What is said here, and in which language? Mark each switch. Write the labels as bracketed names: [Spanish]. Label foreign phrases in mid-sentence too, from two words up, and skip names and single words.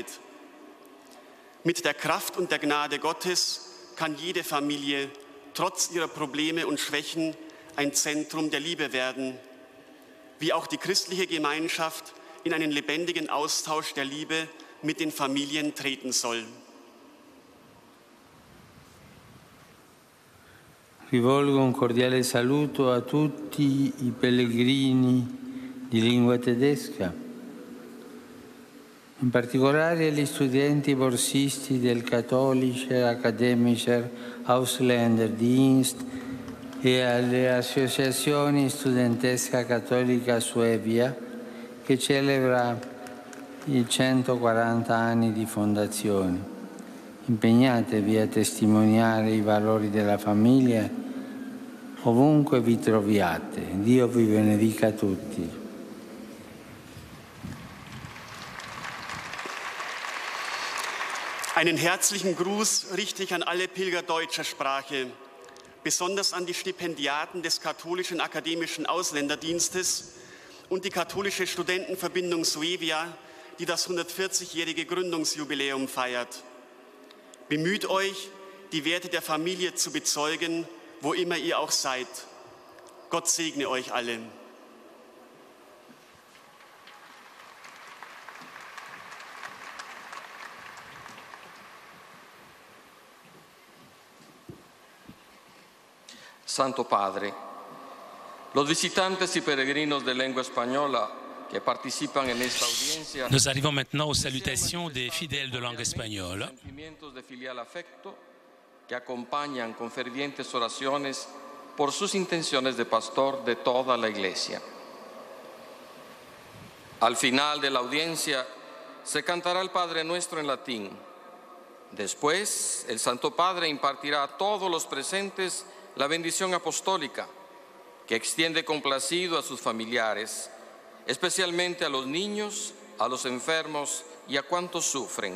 [German] Mit der Kraft und der Gnade Gottes kann jede Familie trotz ihrer Probleme und Schwächen ein Zentrum der Liebe werden, wie auch die christliche Gemeinschaft in einen lebendigen Austausch der Liebe mit den Familien treten soll. [Italian] Rivolgo un cordiale saluto a tutti i pellegrini di lingua tedesca, in particolare agli studenti borsisti del Katholischer Akademischer Ausländerdienst e alle associazioni Studentesca Cattolica Suevia, che celebra i 140 anni di fondazione. Impegnatevi a testimoniare i valori della famiglia ovunque vi troviate. Dio vi benedica tutti. [German] Einen herzlichen Gruß richte ich an alle Pilger deutscher Sprache, besonders an die Stipendiaten des Katholischen Akademischen Ausländerdienstes und die Katholische Studentenverbindung Suevia, die das 140-jährige Gründungsjubiläum feiert. Bemüht euch, die Werte der Familie zu bezeugen, wo immer ihr auch seid. Gott segne euch alle. [Spanish] Santo Padre, los visitantes y peregrinos de lengua española que participan en esta audiencia. [French] Nous arrivons maintenant aux salutations des fidèles de langue espagnole. [Spanish] Sentimientos de filial afecto que acompañan con fervientes oraciones por sus intenciones de pastor de toda la Iglesia. Al final de la audiencia se cantará el Padre Nuestro en latín. Después, el Santo Padre impartirá a todos los presentes la bendición apostólica, que extiende complacido a sus familiares, especialmente a los niños, a los enfermos y a cuantos sufren.